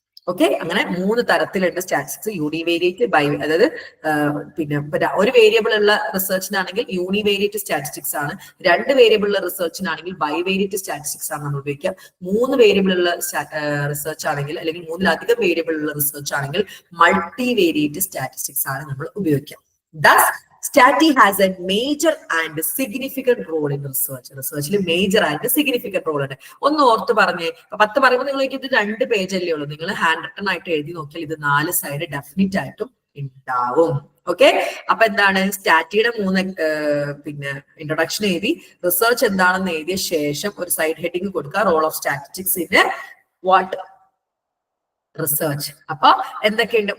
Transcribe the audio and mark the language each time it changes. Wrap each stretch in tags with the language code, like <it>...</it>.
<ml>Okay, അങ്ങനെ 3 തരത്തിലുണ്ട് statistics. Univariate, by, അതായത് പിന്നെ ഒരു വേരിയബിൾ ഉള്ള റിസർച്ചിനാണെങ്കിൽ യൂണിവേരിയേറ്റ് സ്റ്റാറ്റിസ്റ്റിക്സ് ആണ്. 2 വേരിയബിൾ ഉള്ള റിസർച്ചിനാണെങ്കിൽ ബൈവേരിയേറ്റ് സ്റ്റാറ്റിസ്റ്റിക്സ് ആണ് നമ്മൾ ഉപയോഗിക്കുക. 3 വേരിയബിൾ ഉള്ള റിസർച്ച് ആണെങ്കിൽ, അല്ലെങ്കിൽ 3-ലധികം വേരിയബിൾ ഉള്ള റിസർച്ച് ആണെങ്കിൽ മൾട്ടി വേരിയേറ്റ് സ്റ്റാറ്റിസ്റ്റിക്സ് ആണ് നമ്മൾ ഉപയോഗിക്കുക.</ml> <en>Thus, Stati has a major and significant role in research. Research major and significant role</en> <ml>ഉണ്ട്. ഒന്ന് ഓർത്ത് പറഞ്ഞേ. 10 പറയുമ്പോൾ നിങ്ങൾക്ക് ഇത് 2 പേജല്ലേ ഉള്ളൂ. നിങ്ങൾ ഹാൻഡ് റിട്ടൺ ആയിട്ട് എഴുതി നോക്കിയാൽ ഇത് 4 സൈഡ് ഡെഫിനറ്റ് ആയിട്ടും ഉണ്ടാവും. ഓക്കെ, അപ്പൊ എന്താണ് സ്റ്റാറ്റിയുടെ 3 പിന്നെ ഇൻട്രൊഡക്ഷൻ എഴുതി, റിസർച്ച് എന്താണെന്ന് എഴുതിയ ശേഷം ഒരു സൈഡ് ഹെഡിങ് കൊടുക്കുക,</ml> <en>Role of statistics in what research.</en> <ml>അപ്പൊ എന്തൊക്കെയുണ്ട്?</ml>